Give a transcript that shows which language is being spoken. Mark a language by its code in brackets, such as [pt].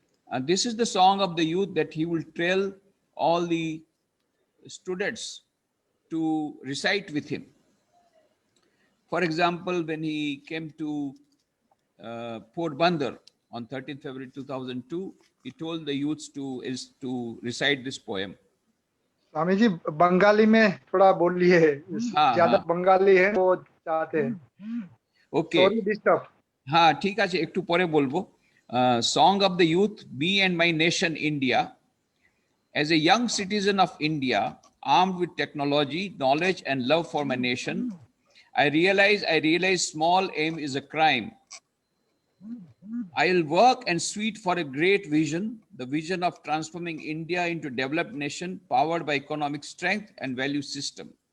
[en] And this is the song of the youth that he will tell all the students to recite with him. For example, when he came to Port Bandar on 13th February 2002, he told the youths to recite this poem. [hi] Swami ji Bengali में थोड़ा बोलिए, हाँ, ज्यादा हाँ। बंगाली है वो चाहते हैं. [en] Okay. Sorry disturb. [hi] हाँ, ठीक [bn] আছে, একটু পরে বলবো. [en] Song of the youth, me and my nation India. As a young citizen of India, armed with technology, knowledge and love for my nation, I realize small aim is a crime. I'll work and sweat for a great vision, the vision of transforming India into a developed nation powered by economic strength and value system.